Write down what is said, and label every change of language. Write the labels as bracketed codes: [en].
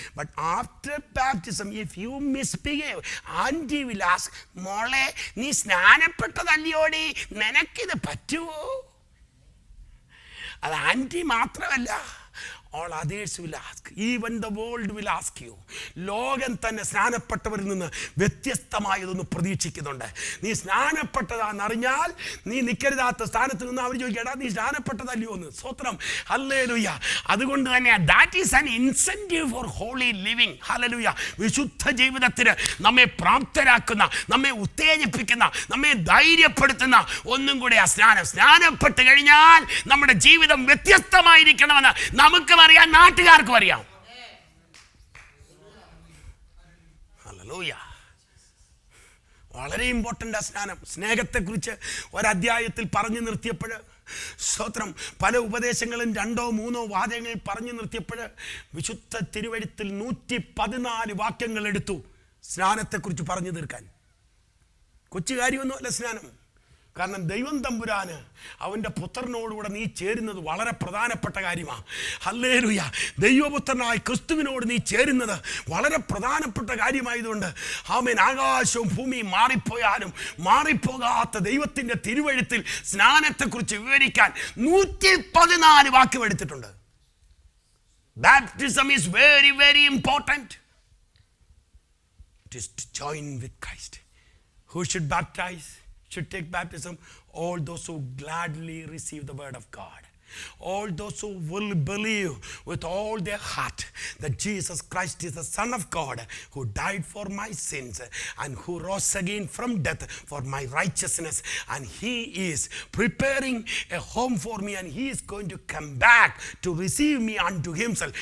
[en] But after baptism, if you misbehave, auntie will ask, [ml] മോളെ നീ സ്നാനപ്പെട്ടതല്ലയോടി, നിനക്കിത് പറ്റുമോ? അത് ആൻറ്റി മാത്രമല്ല, [en] all others will ask. Even the world will ask you. [ml] ലോകം തന്നെ സ്നാനപ്പെട്ടവരിൽ നിന്ന് വ്യത്യസ്തമായതൊന്ന് പ്രതീക്ഷിക്കുന്നുണ്ട്. നീ സ്നാനപ്പെട്ടതാണെന്നറിഞ്ഞാൽ നീ നിൽക്കരുതാത്ത സ്ഥാനത്ത് നിന്ന് അവർ ചോദിക്കടാ നീ സ്നാനപ്പെട്ടതല്ലയോ എന്ന്. സ്തോത്രം. ഹല്ലേലൂയ. അതുകൊണ്ട് തന്നെ [en] that is an incentive for holy living. [ml] Hallelujah. വിശുദ്ധ ജീവിതത്തിന് നമ്മെ പ്രാപ്തരാക്കുന്ന, നമ്മെ ഉത്തേജിപ്പിക്കുന്ന, നമ്മെ ധൈര്യപ്പെടുത്തുന്ന ഒന്നും കൂടെ ആ സ്നാനം. സ്നാനപ്പെട്ട് കഴിഞ്ഞാൽ നമ്മുടെ ജീവിതം വ്യത്യസ്തമായിരിക്കണമെന്ന് നമുക്കും അറിയാം, നാട്ടുകാർക്കും അറിയാം. ഹല്ലേലൂയ. വളരെ ഇമ്പോർട്ടൻ്റ് ആ സ്നാനം. സ്നേഹത്തെക്കുറിച്ച് ഒരധ്യായത്തിൽ പറഞ്ഞു നിർത്തിയപ്പോൾ, സ്തോത്രം, പല ഉപദേശങ്ങളും 2-3 വാചകങ്ങൾ പറഞ്ഞു നിർത്തിയപ്പോൾ വിശുദ്ധ തിരുവെഴുത്തിൽ 114 വാക്യങ്ങൾ എടുത്തു സ്നാനത്തെക്കുറിച്ച് പറഞ്ഞു തീർക്കാൻ. കൊച്ചു കാര്യമൊന്നുമല്ല സ്നാനം. കാരണം ദൈവം തമ്പുരാന് അവൻ്റെ പുത്രനോടുകൂടെ നീ ചേരുന്നത് വളരെ പ്രധാനപ്പെട്ട കാര്യമാണ്. ഹല്ലേലൂയ. ദൈവപുത്രനായ ക്രിസ്തുവിനോട് നീ ചേരുന്നത് വളരെ പ്രധാനപ്പെട്ട കാര്യമായതുകൊണ്ട് ആമേൻ ആകാശവും ഭൂമിയും മാറിപ്പോയാലും മാറിപ്പോകാത്ത ദൈവത്തിൻ്റെ തിരുവെഴുത്തിൽ സ്നാനത്തെക്കുറിച്ച് വിവരിക്കാൻ 114 വാക്യം എടുത്തിട്ടുണ്ട്. [en] Baptism is very, very important. It is to join with Christ. Who should baptize? Should take baptism? All those who gladly receive the word of God. All those who will believe with all their heart that Jesus Christ is the Son of God, who died for my sins and who rose again from death for my righteousness, and he is preparing a home for me, and he is going to come back to receive me unto himself.